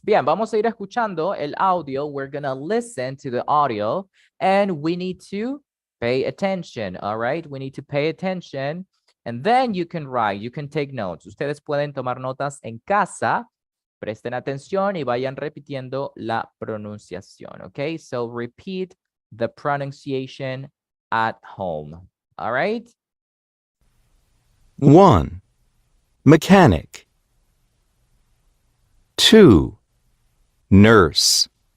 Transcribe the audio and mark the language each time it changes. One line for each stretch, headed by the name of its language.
Spanish: Bien, vamos a ir escuchando el audio.
English: We're going to listen to the audio and we need to pay attention, all right? We need to pay attention and then you can write, you can take notes.
Spanish: Ustedes pueden tomar notas en casa. Presten atención y vayan repitiendo la pronunciación, okay?
English: So repeat the pronunciation at home, all right? 1. Mechanic. 2. Nurse.